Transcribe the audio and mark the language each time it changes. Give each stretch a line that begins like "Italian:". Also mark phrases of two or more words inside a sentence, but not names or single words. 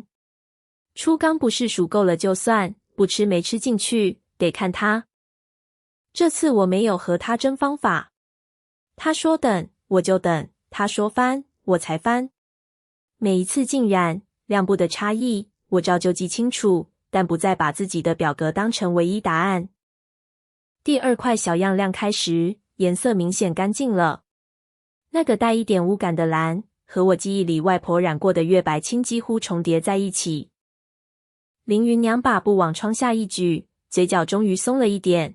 Chinese: 出缸不是數夠了就算，不吃沒吃進去，得看他。這次我沒有和他爭方法。他說等，我就等；他說翻，我才翻。每一次浸染亮布的差異，我照舊記清楚，但不再把自己的表格當成唯一答案。第2塊小樣晾開時，顏色明顯乾淨了。那個帶一點烏感的藍，和我記憶裡外婆染過的月白青幾乎重疊在一起。凌雲娘把布往窗下一舉，嘴角終於鬆了一點。